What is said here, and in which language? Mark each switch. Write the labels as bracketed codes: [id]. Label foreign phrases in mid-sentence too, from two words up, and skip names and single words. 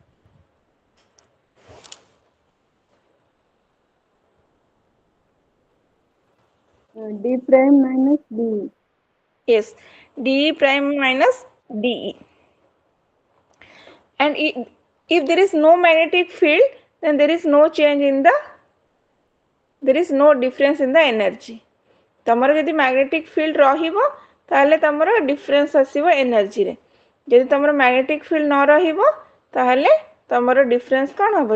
[en] D prime minus D. Yes. d prime minus de. And if there is no magnetic field, then there is no change in the, there is no difference in the energy. [or] ତମର ଯଦି [en] magnetic field [or] ରହିବ ତାହାହେଲେ ତମର ଡିଫରେନ୍ସ ଆସିବ ଏନର୍ଜି ରେ. ଯଦି ତମର [en] magnetic field [or] ନ ରହିବ ତାହାହେଲେ ତମର ଡିଫରେନ୍ସ କଣ ହେବ?